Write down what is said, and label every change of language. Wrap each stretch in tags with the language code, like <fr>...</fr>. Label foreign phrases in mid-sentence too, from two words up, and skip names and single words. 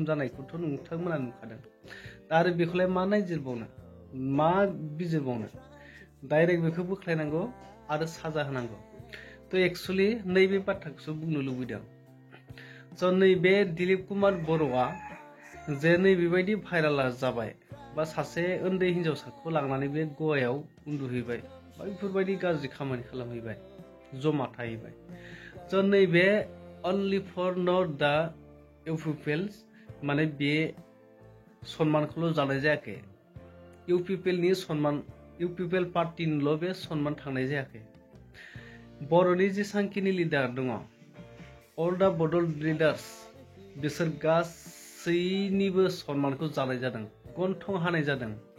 <brx>जानायखौथ' नोंथांमोना नुखादों दा आरो बेखौलाय मा नायजिरबावनो मा बिजिरबावनो डाइरेक्ट बेखौ बोख्लायनांगौ आरो साजा होनांगौ थ' एक्सुवेलि नैबे बाथ्राखौसो बुंनो लुबैदों स' नैबे दिलीप कुमार बर'आ जे नैबेबायदि भाइराल जाबाय बा सासे उन्दै हिन्जावसाखौ लांनानै बे गवायाव उन्दुहैबाय बा बेफोरबायदि गाज्रि खामानि खालामहैबाय जमा थाहैबाय स' नैबे</brx> <en>only for not the pupils</en> <brx>माने बे सन्मानखौल' जानाय जायाखै, इउपिपिएलनि सन्मान, इउपिपिएल पार्टिनिल' बे सन्मान थांनाय जायाखै। बर'नि जेसांखिनि लिडार दङ, अल दा बड' लिडार्स, बिसोर गासैनिबो सन्मानखौ जानाय जादों, गन्थं हानाय जादों।</brx>